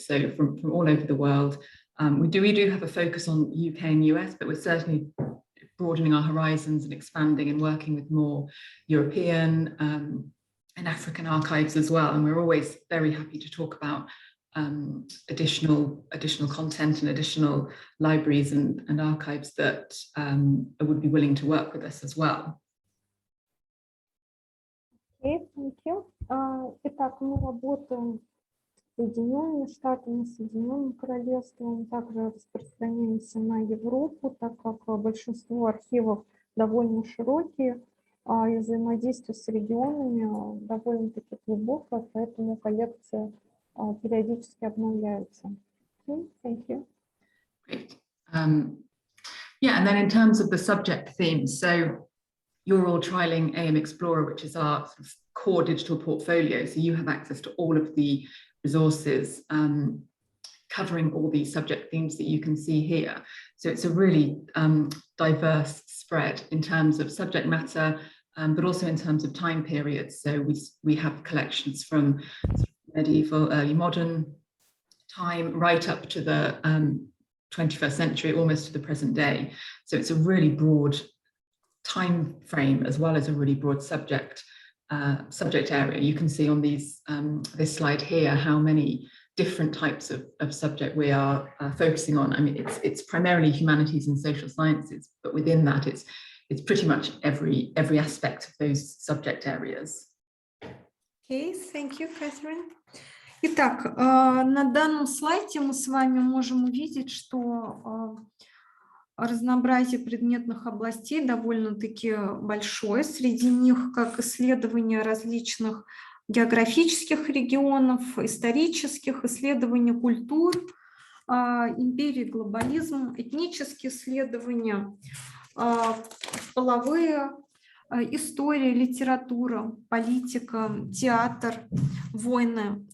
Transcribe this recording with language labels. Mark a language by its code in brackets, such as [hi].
[en] So from all over the world. We do have a focus on UK and US, but we're certainly broadening our horizons and expanding and working with more European and African archives as well. And we're always very happy to talk about additional content and additional libraries and archives that would be willing to work with us as well. Okay, thank you. [ru] Итак, мы работаем с Соединенными Штатами, Соединенным Королевством, также распространяемся на Европу, так как большинство архивов довольно широкие, и взаимодействие с регионами довольно-таки глубокое, поэтому коллекция периодически обновляются. [en] Okay, thank you. Great. Yeah, and then in terms of the subject themes, so you're all trialing AM Explorer, which is our sort of core digital portfolio. So you have access to all of the resources covering all these subject themes that you can see here. So it's a really diverse spread in terms of subject matter, but also in terms of time periods. So we have collections from medieval, early modern time, right up to the 21st century, almost to the present day. So it's a really broad time frame as well as a really broad subject area. You can see on these this slide here how many different types of subject we are focusing on. I mean, it's primarily humanities and social sciences, but within that it's pretty much every aspect of those subject areas. Okay, thank you, Catherine. [ru] Итак, на данном слайде мы с вами можем увидеть, что разнообразие предметных областей довольно-таки большое. Среди них как исследования различных географических регионов, исторических, исследования культур, империи, глобализм, этнические исследования, половые, история, литература, политика, театр, войны.